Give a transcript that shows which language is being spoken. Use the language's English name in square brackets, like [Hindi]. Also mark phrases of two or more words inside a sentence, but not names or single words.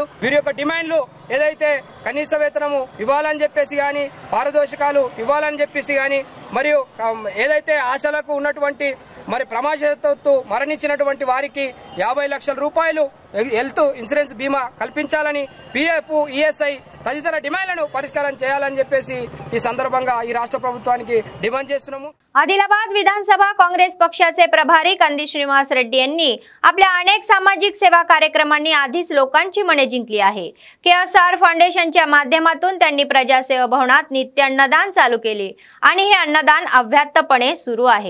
[Telugu] వీరి యొక్క డిమాండ్లు ఏదైతే కనీస వేతనము ఇవ్వాలని చెప్పేసి కానీ పారితోషికాలు ఇవ్వాలని చెప్పేసి కానీ మరియు ఏదైతే ఆశలకు ఉన్నటువంటి మరి ప్రమాదవశాత్తు మరణించినటువంటి వారికి 50 లక్షల రూపాయలు [English] health insurance [Telugu] బీమా కల్పించాలని, పీఎఫ్, ఈఎస్ఐ తదితర డిమాండ్లను పరిష్కారం చేయాలని చెప్పేసి ఈ సందర్భంగా ఈ రాష్ట్ర ప్రభుత్వానికి డిమాండ్ చేస్తున్నాము। [Marathi] आदिलाबाद विधानसभा काँग्रेस पक्षाचे प्रभारी कंदी श्रीनिवास रेड्डी यांनी आपल्या अनेक सामाजिक सेवा कार्यक्रमांनी आधीच लोकांची मने जिंकली आहे। केएसआर फाउंडेशनच्या माध्यमातून त्यांनी प्रजासेवा भवनात नित्य अन्नदान चालू केले आणि हे अन्नदान अव्याहतपणे सुरू आहे।